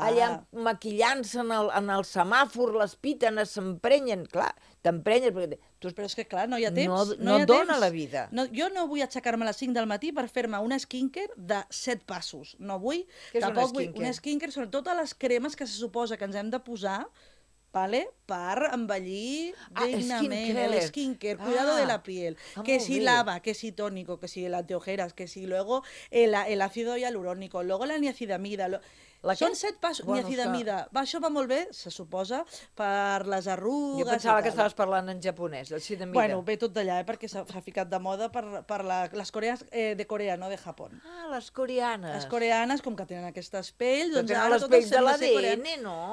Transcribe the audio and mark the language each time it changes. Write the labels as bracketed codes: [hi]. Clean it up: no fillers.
[ca] Allà maquillant-se en el semàfor, les piten, s'emprenyen, clar, t'emprenyes perquè... Tu... Però és que, clar, no hi ha temps. No hi ha dona temps. La vida. No, jo no vull aixecar-me a les 5 del matí per fer-me una skincare de 7 passos. No vull. Què és una skincare? Una skincare, sobretot a les cremes que se suposa que ens hem de posar, d'acord? ¿Vale? per envellir dignament. Ah, skincare. [es] Skincare, cuidado de la piel. Ah, que si bé. Lava, que si tónico, que si el anteojeras, que si luego el ácido hialurónico, luego la niacidamida... [ca] Són set passos, bueno, niacidamida. Va, això va molt bé, se suposa, per les arrugues... Jo pensava que estaves parlant en japonès, així de mida. Bueno, ve tot d'allà, perquè s'ha ficat de moda per les coreanes de Corea, no de Japó. Ah, les coreanes. Les coreanes, com que tenen aquestes pells... Però doncs tenen les pells de l'ADN, no?